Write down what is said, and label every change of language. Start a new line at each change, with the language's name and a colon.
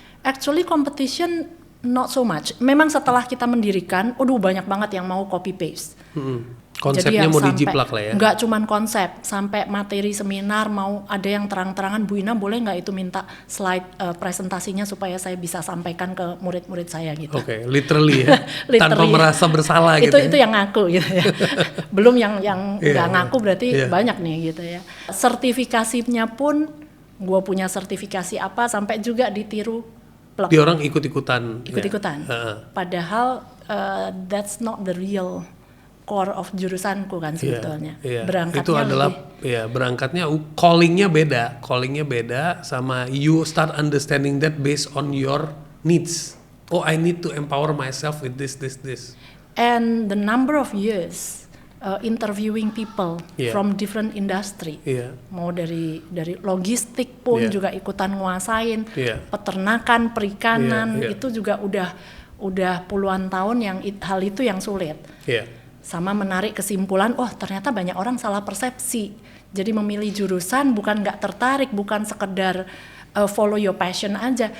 English: Actually competition not so much.
Indonesian: Memang setelah kita mendirikan, banyak banget yang mau copy paste. Konsepnya mau dijiplak lah ya. Nggak cuman konsep, sampai materi seminar mau ada yang terang-terangan, Bu Ina boleh nggak itu minta slide presentasinya supaya saya bisa sampaikan ke murid-murid saya gitu. Literally ya. Tanpa merasa bersalah gitu. Itu yang ngaku gitu ya. Belum yang nggak ngaku berarti banyak nih gitu ya. Sertifikasinya pun gue punya sertifikasi apa sampai juga ditiru. Di orang ikut-ikutan. Padahal
English: that's not the real core of jurusanku
Indonesian: kan sebetulnya. Berangkatnya itu adalah berangkatnya callingnya beda sama
English: you start understanding that based on your needs. I need to empower myself with this. And the number of years interviewing people from different industry.
Indonesian: Mau dari logistik pun juga ikutan nguasain, peternakan, perikanan itu juga udah puluhan tahun yang hal itu yang sulit. Sama menarik kesimpulan, ternyata banyak orang salah persepsi. Jadi memilih jurusan bukan nggak tertarik, bukan sekedar
English: follow your passion
Indonesian: aja.